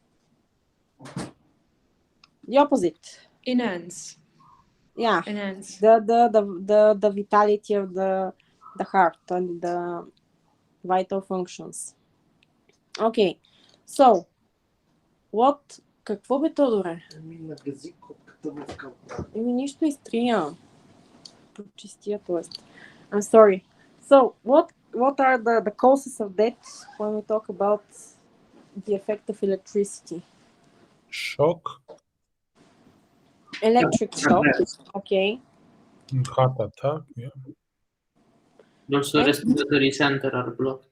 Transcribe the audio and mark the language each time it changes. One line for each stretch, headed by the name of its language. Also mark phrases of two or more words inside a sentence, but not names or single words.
English: The opposite. enhance. Yeah. Enhance. The vitality of the heart and the vital functions. Okay. So, what?
Bulgarian: Какво бе, Тодоре? Нагази копката в калта. Нищо изтрия. Почистия, т.е.
English: I'm sorry. So, what are the causes of death when we talk about the effect of electricity? Shock. Electric shock. Okay. Heart attack. Yeah. Also, respiratory center are blocked.